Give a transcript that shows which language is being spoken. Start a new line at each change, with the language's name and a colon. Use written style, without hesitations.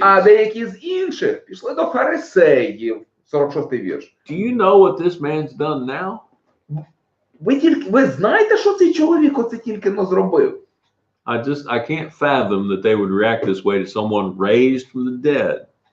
Ukrainian: А деякі з інших пішли до фарисеїв. 46-й вірш.
English: Do you know what this man's done now?
Ukrainian: Ви знаєте, що цей чоловік оце тільки но зробив?
English: I can't fathom that they would react this way to someone raised from the dead.